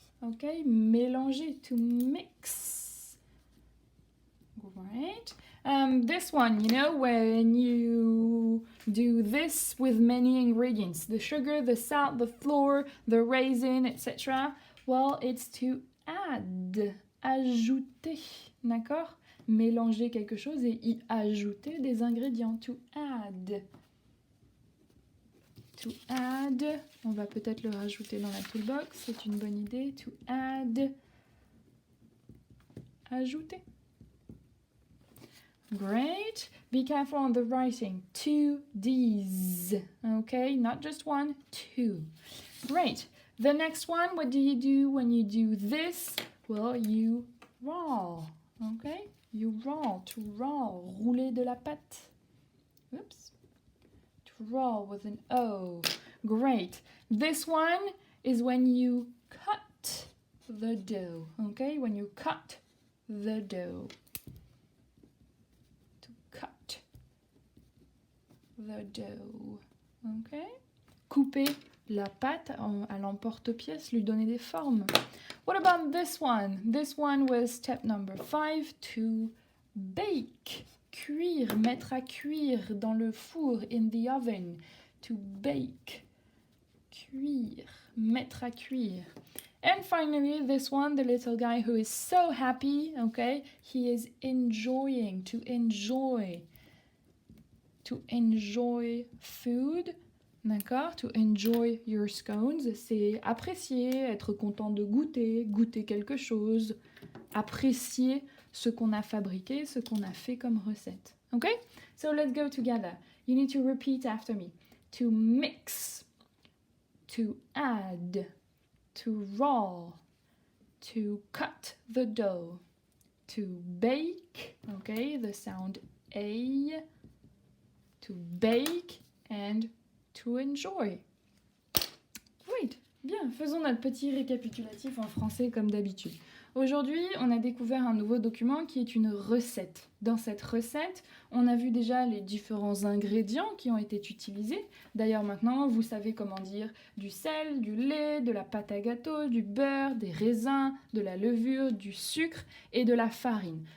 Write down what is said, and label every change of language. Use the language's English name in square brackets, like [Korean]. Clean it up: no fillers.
[English] Okay, [French] mélanger, [English] to mix. Great. This one, you know, when you do this with many ingredients, the sugar, the salt, the flour, the raisin, etc. Well, it's to add, [French] ajouter, d'accord? Mélanger quelque chose et y ajouter des ingrédients. [English] To add. To add. [French] On va peut-être le rajouter dans la toolbox. C'est une bonne idée. [English] To add. [French] Ajouter. [English] Great. Be careful on the writing. 2 D's. Okay, not just one, 2. Great. The next one, what do you do when you do this? Well, you roll. Okay? You roll, to roll, [French] rouler de la pâte. [English] Oops. To roll with an O. Great. This one is when you cut the dough. Okay? When you cut the dough. To cut the dough. Okay? [French] Couper la pâte à l'emporte-pièce, lui donner des formes. [English] What about this one? This one was step number 5, to bake. [French] Cuire, mettre à cuire dans le four, [English] in the oven. To bake. [French] Cuire, mettre à cuire. [English] And finally, this one, the little guy who is so happy, okay? He is enjoying, to enjoy. To enjoy food. [French] D'accord? [English] To enjoy your scones, [French] c'est apprécier, être content de goûter, goûter quelque chose, apprécier ce qu'on a fabriqué, ce qu'on a fait comme recette. [English] Okay? So let's go together. You need to repeat after me. To mix, to add, to roll, to cut the dough, to bake, okay, the sound A, to bake, and to enjoy. Great. [French] Bien, faisons notre petit récapitulatif en français comme d'habitude. Aujourd'hui, on a découvert un nouveau document qui est une recette. Dans cette recette, on a vu déjà les différents ingrédients qui ont été utilisés. D'ailleurs, maintenant, vous savez comment dire du sel, du lait, de la pâte à gâteau, du beurre, des raisins, de la levure, du sucre et de la farine.